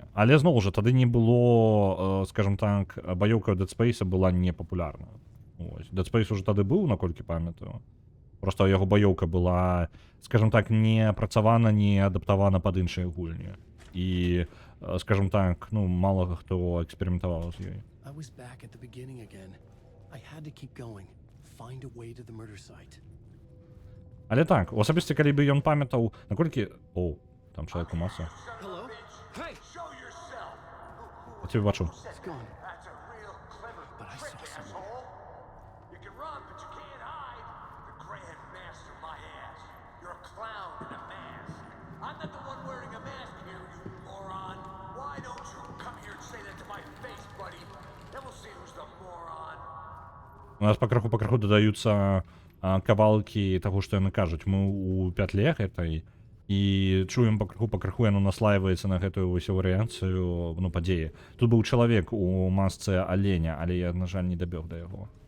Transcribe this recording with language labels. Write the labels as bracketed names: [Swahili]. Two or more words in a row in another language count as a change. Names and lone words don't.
[Belarusian] Але зноў жа, тады не было, скажем так, баёўка Dead Space была непапулярна. Dead Space уже тады быў, наколькі памятаю. Проста яго баёўка была, скажем так, не апрацавана, не адаптавана пад іншыя гульні. І скажем так, ну, мало хто експериментував з ёй. [English] I was back at the beginning again. I had to keep going. Find a way to the murder site. [Belarusian] Але так, особисто, калі бы ён памятаў, наколькі... О, там чалавек у маса. [English] Hello? Hey! Show yourself. [Ukrainian] Я тебе бачу. [English] It's gone. That's a real clever But I trick, saw someone. asshole. You can run, but you can't hide. The Grand Master, my ass. You're a clown in a mask. I'm not the one wearing a mask here, you moron. Why don't you come here and say that to my face, buddy? Then we'll see who's the moron. [Belarusian] У нас пакрыху дадаюцца кавалкі таго, што яны кажуць. Мы ў пятле гэтай і чуем пакрыху яно наслаиваецца на гэтую вось варыянцыю, ну, падзеі. Тут быў чалавек у масцы аленя, але я, на жаль, не дабег да яго.